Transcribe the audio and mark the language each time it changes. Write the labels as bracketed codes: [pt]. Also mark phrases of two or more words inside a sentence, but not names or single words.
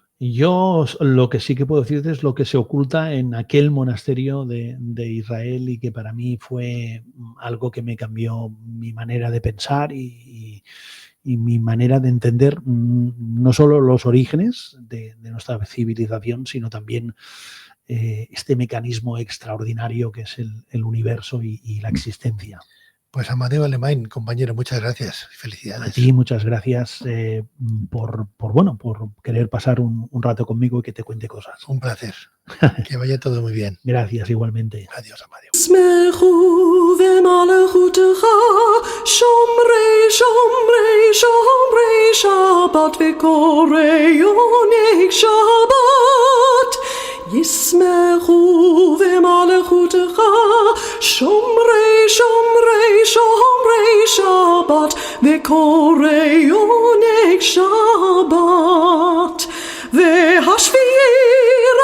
[es] Yo lo que sí que puedo decirte es lo que se oculta en aquel monasterio de Israel y que para mí fue algo que me cambió mi manera de pensar y mi manera de entender no solo los orígenes de nuestra civilización, sino también este mecanismo extraordinario que es el universo y la existencia. Pues Amadeo Alemán, compañero, muchas gracias. Felicidades. A ti, muchas gracias por querer pasar un rato conmigo y que te cuente cosas. Un placer. Que vaya todo muy bien. Gracias, igualmente. Adiós, Amadeo. [he] ישמחו במלכותך שומרי שבת וקוראי עונג שבת והשביעי